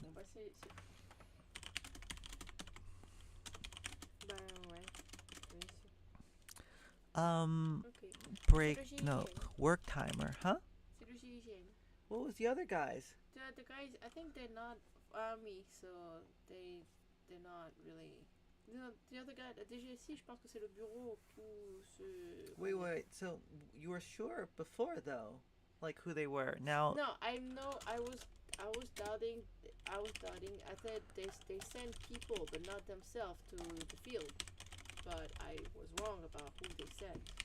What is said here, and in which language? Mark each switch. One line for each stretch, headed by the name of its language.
French: Bon, bah, Bah, ouais.
English: Okay. Break, no, work timer, huh?
French: C'est le GIGN.
English: What was the other guys? The guys, I think they're not army, so they're not really... No, the other guy,
French: la DGSI, je pense que c'est le bureau où ce...
English: Wait, so you were sure before, though? Like, who they were? Now... No, I know, I was doubting. I said they send people, but not themselves to the field. But I was wrong about who they sent.